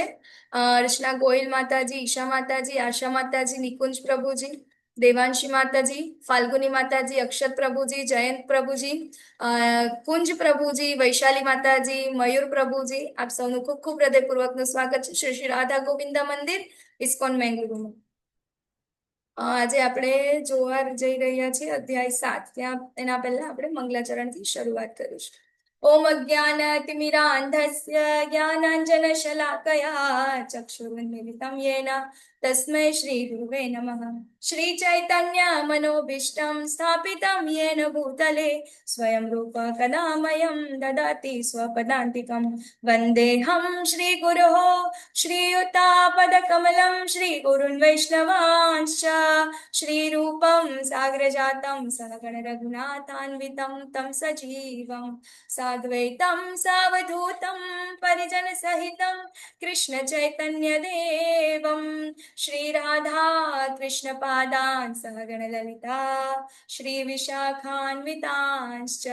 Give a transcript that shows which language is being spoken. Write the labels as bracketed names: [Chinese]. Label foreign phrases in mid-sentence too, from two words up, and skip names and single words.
[Gujarati] રચના ગોહિલ માતાજી, ઈશા માતાજી, આશા માતાજી, નિકુંજ પ્રભુજી, દેવાંશી માતાજી, ફાલ્ગુની માતાજી, અક્ષત પ્રભુજી, જયંત પ્રભુજી, કુંજ પ્રભુજી, વૈશાલી માતાજી, મયુર પ્રભુજી, આપ સૌનું ખૂબ ખૂબ હૃદયપૂર્વકનું સ્વાગત છે શ્રી શ્રી રાધા ગોવિંદા મંદિર ઇસ્કોન બેંગલુરુમાં. આજે આપણે જોવા જઈ રહ્યા છીએ અધ્યાય 7. ત્યાં એના પહેલા આપણે મંગલાચરણથી શરૂઆત કરીશું. [Sanskrit] ઓમ અજ્ઞાનતિમિરાંધસ્ય જ્ઞાનાંજનશલાકયા ચક્ષુરુન્મિલિतं येन तस्मै श्री गुरुवे नमः. श्री चैतन्य मनोभीष्टं स्थापितं येन भूतले स्वयं रूप कदा मह्यं ददाति स्वपदान्तिकं. वन्देऽहं श्रीगुरोः श्रीयुतापदकमलं श्रीगुरुन् वैष्णवांश्च श्रीरूपं साग्रजातं सहगण रघुनाथान्वितं तं सजीवं साद्वैतं सावधूतं परिजनसहितं कृष्ण चैतन्य देवं श्रीराधा कृष्ण पादान् सहगण ललिता श्री विशाखान्वितांश्च.